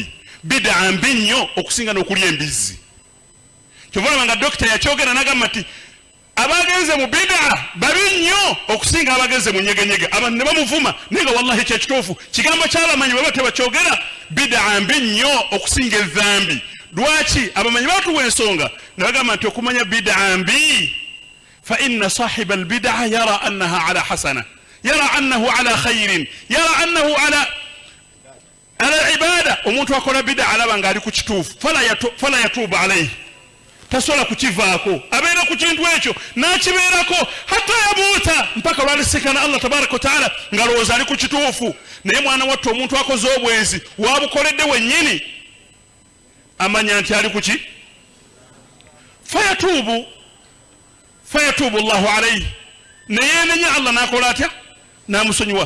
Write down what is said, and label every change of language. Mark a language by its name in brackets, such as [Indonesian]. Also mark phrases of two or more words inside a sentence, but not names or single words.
[Ganda] bid'a mbi nnyo okusinga n'okulya embizzi. kyova olaba nga dokita yakyogera n'agamba nti abagenze mu bid'a babi nnyo okusinga abagenze mu nyegenyege. abantu ne bamuvuma naye nga wallahi kyekituufu kigambo ky'abamanyi baba tebakyogera. bid'a mbi nnyo okusinga ezambi. lwaki? abamanyi batuwa ensonga ne bagamba nti okumanya bid'a mbi [Arabic] فإن صاحب البدعة يرى أنه على حسنة يرى أنه على خير يرى أنه على عبادة. [Ganda] omuntu akola bid'a alaba nga ali ku kituufu, [Arabic] فلا يتوب عليه, [Ganda] tasobola kukivaako, abeera ku kintu ekyo n'kibeerako [Arabic] حتى يموت, [Ganda] mpaka lwalisikana Allah [Arabic] تبارك وتعالى [Ganda] ng'alowooza ali ku kituufu. naye mwana wattu omuntu akoze obwenzi wabukoledde wennyini amanya nti ali kuki [Arabic] فيتوب الله عليه, [Ganda] neyeenenya Allah n'akola atya n'amusonyiwa.